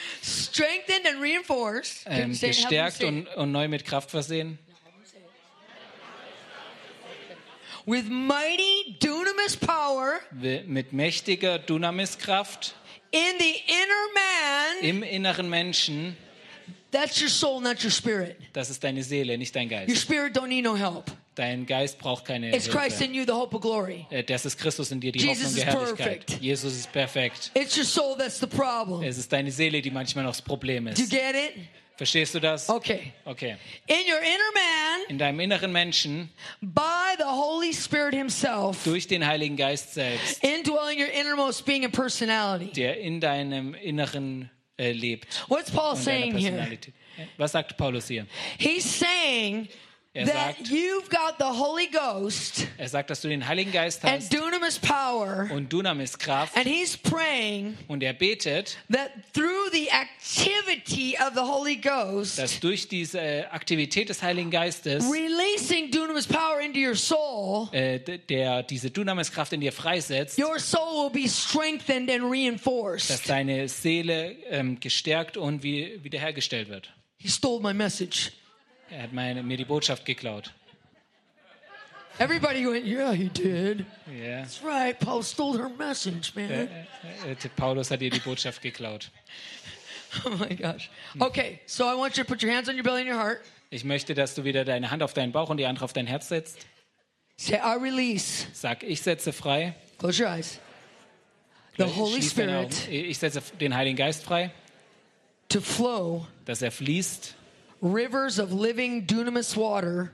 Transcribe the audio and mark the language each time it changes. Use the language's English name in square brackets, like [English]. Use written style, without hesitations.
[English] Strengthened and reinforced. [German] Gestärkt und neu mit Kraft versehen. [English] With mighty dunamis power. [German] Mit mächtiger dunamis Kraft. [English] In the inner man. [German] Im inneren Menschen. [English] That's your soul, not your spirit. [German] Das ist deine Seele, nicht dein Geist. [English] Your spirit don't need no help. [German] Dein Geist braucht keine Hilfe. [English] It's Christ in you, the hope of glory. [German] Das ist Christus in dir, die Jesus Hoffnung der Herrlichkeit. [English] Perfect. [German] Jesus ist perfekt. [English] It's your soul that's the problem. [German] Es ist deine Seele, die manchmal noch das Problem ist. [English] Do you get it? [German] Verstehst du das? [English] Okay. [German] Okay. [English] In your inner man, [German] in deinem inneren Menschen, [English] by the Holy Spirit himself, [German] durch den Heiligen Geist selbst, [English] indwelling your innermost being and personality, [German] der in deinem inneren lebt. [English] What's Paul saying here? [German] Was sagt Paulus hier? [English] He's saying that you've got the Holy Ghost. [German] Er sagt, dass du den Heiligen Geist hast. [English] And dunamis power. [German] Und dunamis Kraft. [English] And he's praying. [German] Und er betet. [English] That through the activity of the Holy Ghost. [German] Dass durch diese Aktivität des Heiligen Geistes. [English] Releasing dunamis power into your soul. [German] Der diese dunamis Kraft in dir freisetzt. [English] Your soul will be strengthened and reinforced. [German] Dass deine Seele gestärkt und wiederhergestellt wird. [English] He stole my message. [German] Er hat mir die Botschaft geklaut. [English] Everybody went, yeah, he did. Yeah. That's right, Paul stole her message, man. [German] Paulus hat ihr die Botschaft geklaut. [English] Oh my gosh. Okay, so I want you to put your hands on your belly and your heart. [German] Ich möchte, dass du wieder deine Hand auf deinen Bauch und die andere auf dein Herz setzt. [English] Say, I release. [German] Sag, ich setze frei. [English] Close your eyes. The Holy Spirit. [German] Ich setze den Heiligen Geist frei. [English] To flow. [German] Dass er fließt. [English] Rivers of living dunamis water.